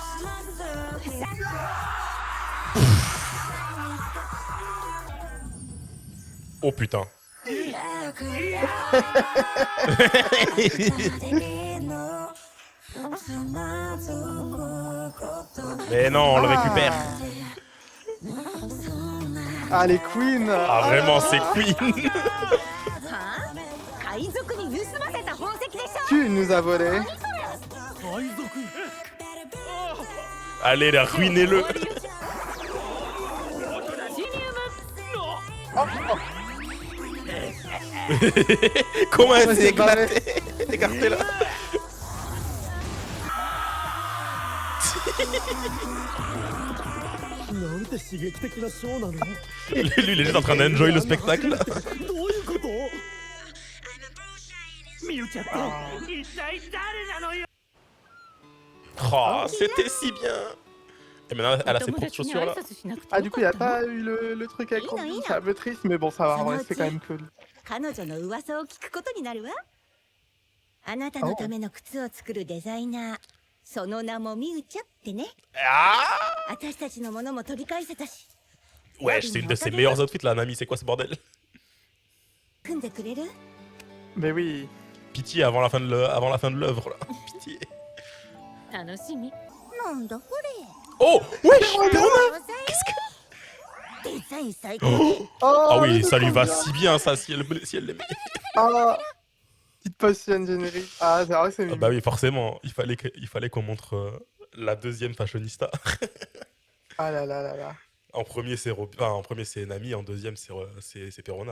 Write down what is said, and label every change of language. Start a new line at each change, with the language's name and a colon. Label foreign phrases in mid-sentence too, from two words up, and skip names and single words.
French: Oh putain. Mais non, on le récupère. Ah, les queens. Ah vraiment, c'est Queen.
Japanese: 海賊に盗ませた宝石でしょ
French: Tu nous as volé. Allez, là, ruinez-le. Comment elle Ouais, s'est c'est barré. écartée là. Lui, il est juste en train d'enjoy le spectacle.
Japanese: どういうこと
French: Oh, c'était si bien. Et maintenant, elle a ses propres chaussures là. Ah, du coup, il a pas eu le truc avec Robin. C'est un peu triste, mais bon, ça va. En vrai, c'est quand même cool.
Japanese: 彼女の噂を聞くことになるわあなたのための靴を作るデザイナーその名もミウチャってね
French: Ah
Japanese: 私たちのものも取り返せたし
French: Ouais, c'est une de ses meilleures outfits là, Nami. C'est quoi ce bordel?
Japanese: 組んでくれる
French: Mais oui. Pitié avant la fin de l'œuvre là. Pitié.
Japanese: 楽しみ。なんだこ
French: Oh, wesh,
Japanese: れ
French: Perona. Qu'est-ce que...
Japanese: デザイン最高
French: Oh, Ah oui, c'est ça lui trop va bien. si bien ça si elle l'aimait. Ah, petite potion générique. Ah, c'est vrai que c'est Ah mignon. bah oui, forcément, il fallait qu'on montre la deuxième fashionista. Ah là là là là. En premier c'est Nami, en deuxième c'est Perona.